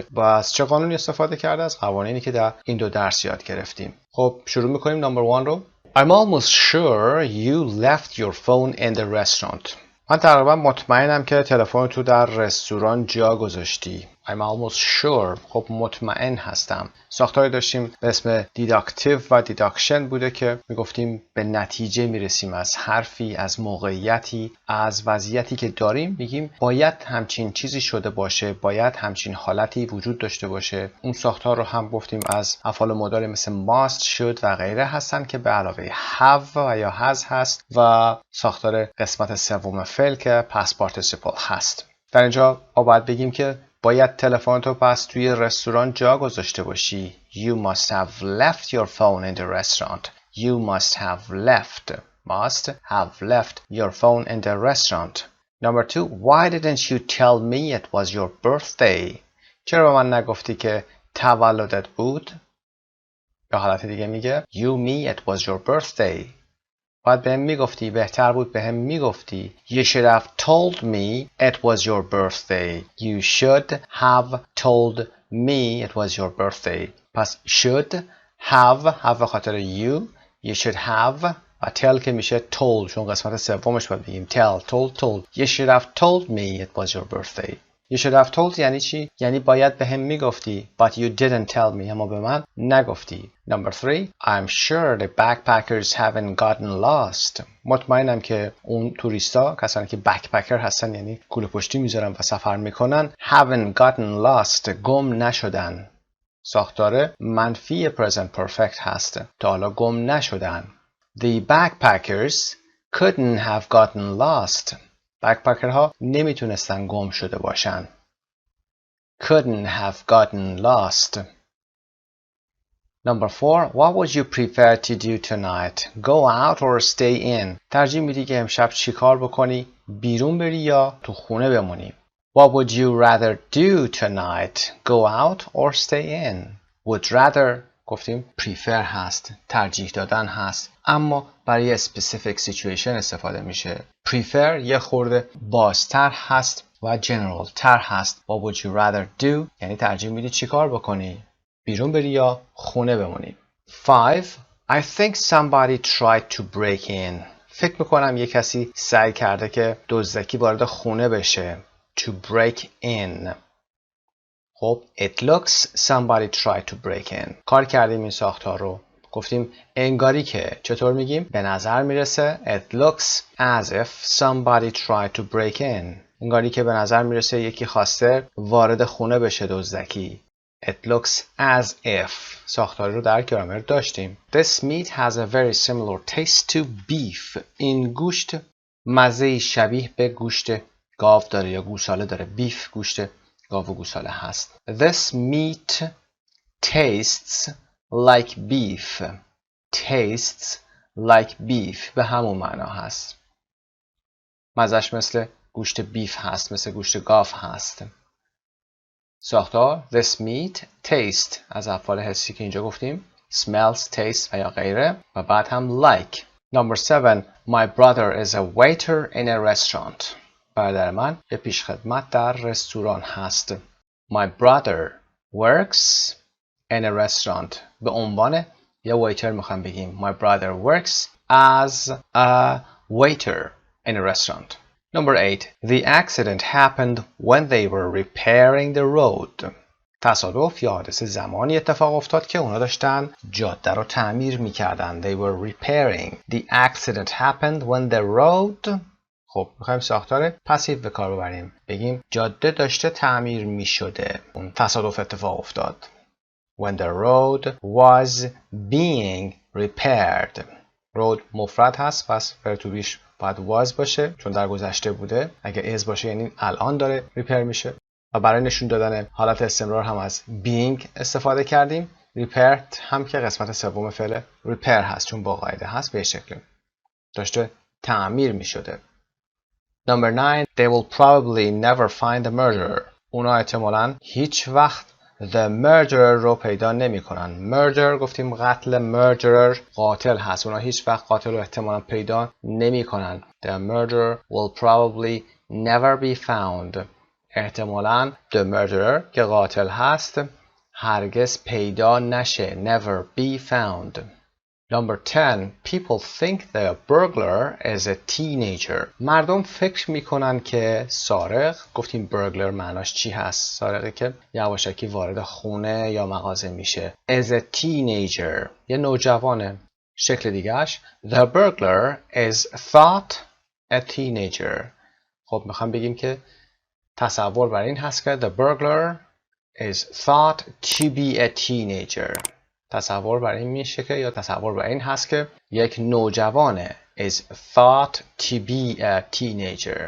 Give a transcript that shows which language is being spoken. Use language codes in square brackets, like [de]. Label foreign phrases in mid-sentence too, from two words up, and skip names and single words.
[fa] و از چه قانونی استفاده کرده؟ از قوانینی که در این دو درس یاد گرفتیم. خب شروع میکنیم [en] number 1 [fa] رو. [en] I'm almost sure you left your phone in the restaurant. [fa] من تقریبا مطمئنم که تلفن تو در رستوران جا گذاشتی. [en] I'm almost sure. [fa] خب مطمئن هستم. ساختاری داشتیم به اسم دیداکتیو و دیداکشن بوده که میگفتیم به نتیجه میرسیم از حرفی، از موقعیتی، از وضعیتی که داریم. میگیم باید همچین چیزی شده باشه، باید همچین حالتی وجود داشته باشه. اون ساختار رو هم گفتیم از افعال مداری مثل [en] must، should [fa] و غیره هستن که به علاوه have و یا has هست و ساختار قسمت سوم فعل که [en] past participle [fa] هست. در اینجا ما باید بگیم که باید تلفنتو پس توی رستوران جا گذاشته باشی. [en] You must have left your phone in the restaurant. You must have left your phone in the restaurant. Number 2. Why didn't you tell me it was your birthday? [fa] چرا من نگفتی که تولدت بود؟ یا حالت دیگه میگه [en] You me it was your birthday. [fa] باید بهم میگفتی، بهتر بود بهم میگفتی. [en] You should have told me it was your birthday. You should have told me it was your birthday. [fa] پس [en] should have [fa] به خاطر [en] you should have [fa] و tell که میشه told، چون قسمت سومش باید بگیم told. [en] You should have told me it was your birthday. You should have told [fa] یعنی چی؟ یعنی باید بهم میگفتی [en] but you didn't tell me، [fa] اما به من نگفتی. [en] Number 3. I'm sure the backpackers haven't gotten lost. [fa] مطمئنم که اون توریستا، کسانی که backpacker هستن یعنی کوله پشتی میذارن و سفر میکنن، [en] haven't gotten lost [fa] گم نشدن. ساختار منفی [en] present perfect [fa] هست، تا حالا گم نشدن. [en] The backpackers couldn't have gotten lost. [fa] بکپکرها نمیتونستن گم شده باشن. [en] Couldn't have gotten lost. Number 4. What would you prefer to do tonight? Go out or stay in? [fa] ترجیح میدی که امشب چی کار بکنی؟ بیرون بری یا تو خونه بمونی؟ [en] What would you rather do tonight? Go out or stay in? Would rather [fa] گفتیم prefer هست، ترجیح دادن هست، اما برای [en] specific situation [fa] استفاده میشه. Prefer یه خورده بازتر هست و general تر هست. [en] What would you rather do؟ [fa] یعنی ترجیح میدی چی کار بکنی؟ بیرون بری یا خونه بمونی. 5. [en] I think somebody tried to break in. [fa] فکر میکنم یه کسی سعی کرده که دزدکی وارد خونه بشه. [en] To break in. خب it looks somebody tried to break in. [fa] کار کردیم این ساختار رو. گفتیم انگاری که چطور میگیم؟ به نظر میرسه [en] it looks as if somebody tried to break in. [fa] انگاری که به نظر میرسه یکی خواسته وارد خونه بشه دزدکی. [en] It looks as if. [fa] ساختاری رو در گرامر داشتیم. [en] This meat has a very similar taste to beef. [fa] این گوشت مزه شبیه به گوشت گاو داره یا گوساله داره. بیف گوشت گاو و گوساله هست. [en] This meat tastes like beef. Tastes like beef [fa] به همون معنا هست. مزهش مثل گوشت بیف هست، مثل گوشت گاو هست. ساختار [en] this meat taste [fa] از افعال حسی که اینجا گفتیم [en] smells, taste [fa] و یا غیره و بعد هم like. [en] Number 7. My brother is a waiter in a restaurant. [fa] برادر من یه پیشخدمت در رستوران هست. [en] My brother works in a restaurant. [fa] به عنوان یه waiter میخوام بگیم [en] My brother works as a waiter in a restaurant. Number 8. The accident happened when they were repairing the road. [fa] تصادف یا حادثه زمانی اتفاق افتاد که اونا داشتن جاده رو تعمیر میکردن. [en] They were repairing. The accident happened when the road. [fa] خب میخوایم ساختار پسیو به کار ببریم. بگیم جاده داشته تعمیر میشده. اون تصادف اتفاق افتاد. [en] When the road was being repaired. [fa] road مفرد هست پس فرتوبیش باید was باشه چون در گذشته بوده. اگه is باشه یعنی الان داره ریپر میشه. و برای نشون دادن حالت استمرار هم از being استفاده کردیم. repaired هم که قسمت سوم فعل repair هست چون با قاعده هست به شکل داشته تعمیر میشده. [en] Number 9. They will probably never find the murderer. [fa] اونا احتمالاً هیچ وقت [en] the murderer [fa] رو پیدا نمی کنن. murder گفتیم قتل. murderer قاتل هست. اونا هیچ وقت قاتل رو احتمالاً پیدا نمی کنن. [en] The murderer will probably never be found. [fa] احتمالاً [en] the murderer [fa] که قاتل هست هرگز پیدا نشه. [en] never be found. Number 10. People think the burglar is a teenager. [fa] مردم فکر میکنن که سارق گفتیم burglar معناش چی هست؟ سارقی که یواشکی وارد خونه یا مغازه میشه. [en] Is a teenager [fa] یه نوجوانه. شکل دیگهش [en] The burglar is thought a teenager. [fa] خب میخوام بگیم که تصور بر این هست که [en] the burglar is thought to be a teenager. [fa] تصور بر این میشه که یا تصور بر این هست که یک نوجوانه [en] is thought to be a teenager.